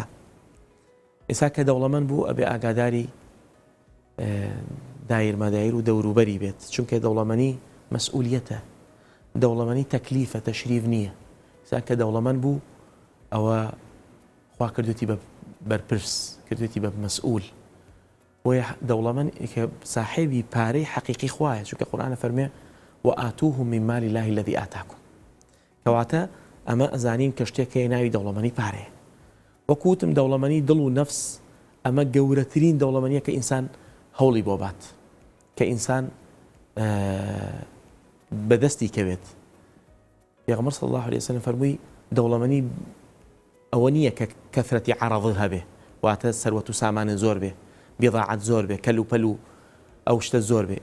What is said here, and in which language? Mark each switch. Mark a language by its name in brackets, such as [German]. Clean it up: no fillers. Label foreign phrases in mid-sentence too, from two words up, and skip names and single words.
[Central Kurdish] ئێستا کە دەوڵەمەند بوو ئەبێ ئاگاداری دایرمەدایر و دەوروبەری بێت چونکە دەوڵەمەندی مەسئولیەتە دەوڵەمەندی تەکلیفە تەشریف نییە. ئێستا کە دەوڵەمەند بوو ئەوە خوا کردوێتی بە بەرپرس کردوێتی بە مەسئول وە دەوڵەمەند کە ساحێبی پارەی حەقیقی خوایە چونکە قورئان فەرمێ [Arabic] وآتوهم من مال الله الذي آتاكم. [Central Kurdish] کەواتە ئەمە ئەزانین کە شتێک هەیە ناوی دەوڵەمەندی پارەیە. وەکو وتم دەوڵەمەندی دڵ و نەفس ئەمە گەورەترین دەوڵەمەندیە کە ئینسان هەوڵی بۆ بات کە ئینسان بەدەستی کەوێت. پێغەمبەر [Arabic] صلی الله عليه وسلم [Central Kurdish] فەرمووی دەوڵەمەندی ئەوە نییە کە کەثرەتی عەرەض هەبێ واتە سەروەت و سامانە زۆر بێ بضاعت زۆر بێ کەل و پەل و ئەو شتە زۆر بێ.